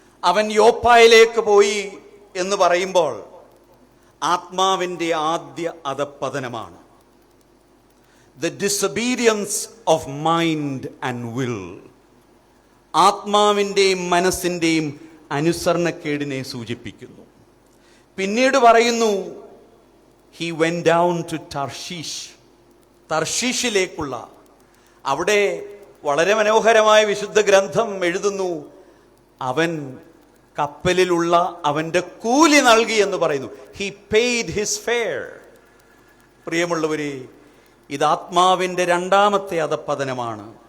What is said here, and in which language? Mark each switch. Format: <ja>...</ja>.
<ml>അവൻ യോപ്പായിലേക്ക് പോയി എന്ന് പറയുമ്പോൾ ആത്മാവിൻ്റെ ആദ്യ അധപ്പതനമാണ്.</ml> <en>The disobedience of mind and will.</en> <ml>ആത്മാവിൻ്റെയും മനസ്സിൻ്റെയും അനുസരണക്കേടിനെ സൂചിപ്പിക്കുന്നു. പിന്നീട് പറയുന്നു,</ml> <en>he went down to Tarshish.</en> <ml>തർശീഷിലേക്കുള്ള, അവിടെ വളരെ മനോഹരമായ വിശുദ്ധ ഗ്രന്ഥം എഴുതുന്നു, അവൻ കപ്പലിലുള്ള അവൻ്റെ കൂലി നൽകി എന്ന് പറയുന്നു.</ml> <en>he paid his fare.</en> <ml>പ്രിയമുള്ളവരെ, ഇത് ആത്മാവിൻ്റെ രണ്ടാമത്തെ അധപ്പതനമാണ്.</ml>